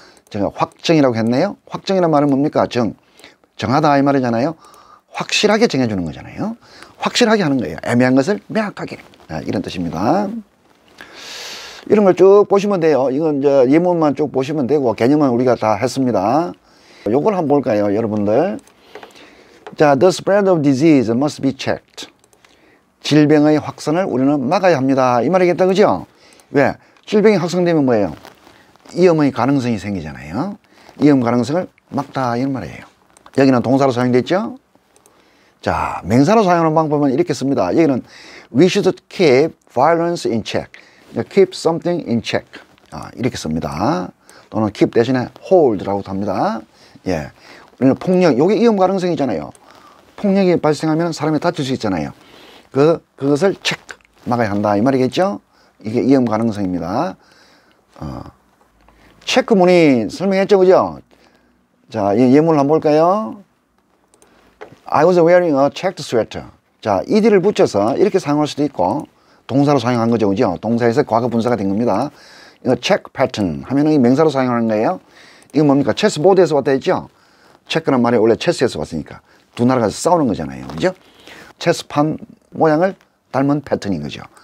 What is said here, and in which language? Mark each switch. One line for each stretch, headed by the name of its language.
Korean: 제가 확정이라고 했네요. 확정이란 말은 뭡니까? 정하다 이 말이잖아요. 확실하게 정해주는 거잖아요. 확실하게 하는 거예요. 애매한 것을 명확하게. 이런 뜻입니다. 이런 걸 쭉 보시면 돼요. 이건 이제 예문만 쭉 보시면 되고 개념은 우리가 다 했습니다. 요걸 한번 볼까요, 여러분들? 자,
English: the spread of disease must be checked.
Korean: 질병의 확산을 우리는 막아야 합니다. 이 말이겠다, 그죠? 왜? 질병이 확산되면 뭐예요? 위험의 가능성이 생기잖아요. 위험 가능성을 막다 이런 말이에요. 여기는 동사로 사용됐죠? 자, 명사로 사용하는 방법은 이렇게 씁니다. 여기는
English: we should keep violence in check. keep something in check.
Korean: 이렇게 씁니다. 또는 keep 대신에 hold라고도 합니다. 예. 우리는 폭력, 요게 위험 가능성이잖아요. 폭력이 발생하면 사람이 다칠 수 있잖아요. 그것을 체크, 막아야 한다. 이 말이겠죠? 이게 위험 가능성입니다. 체크문이 설명했죠, 그죠? 자, 이 예문을 한번 볼까요?
English: I was wearing a checked sweater.
Korean: 자, ed를 붙여서 이렇게 사용할 수도 있고, 동사로 사용한 거죠, 그죠? 동사에서 과거 분사가 된 겁니다. 이거 check pattern 하면은 이 명사로 사용하는 거예요. 이거 뭡니까? 체스보드에서 왔다 했죠? 체크란 말이 원래 체스에서 왔으니까. 두 나라가 싸우는 거잖아요, 그죠? 체스판 모양을 닮은 패턴인 거죠.